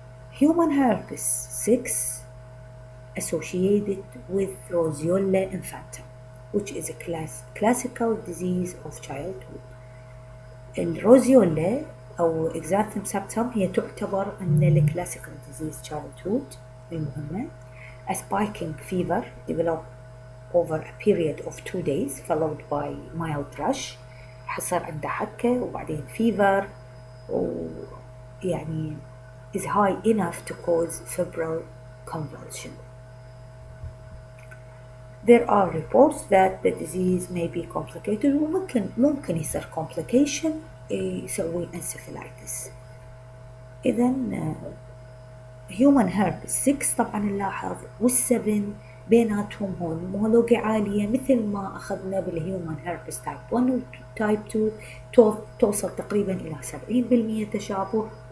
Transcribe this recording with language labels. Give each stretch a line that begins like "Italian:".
English: Human herpes 6 associated with Roseola infantum, which is a classical disease of childhood.
Arabic: الروزيولا أو exanthum septum هي تعتبر من الكلاسيكال
English: disease childhood
Arabic: المهمة.
English: A spiking fever developed over a period of 2 days followed by mild rash.
Arabic: حصل عنده حكة وبعدين
English: fever،
Arabic: ويعني
English: is high enough to cause febrile convulsion. There are reports that the disease may be complicated،
Arabic: وممكن يصير
English: complication
Arabic: يسوي
English: encephalitis.
Arabic: إذن human herpes 6 طبعا نلاحظ وال7 بيناتهم هون homology عالية، مثل ما أخذنا بالهيومن herpes type 1 و type 2 توصل تقريبا إلى 70% تشابه.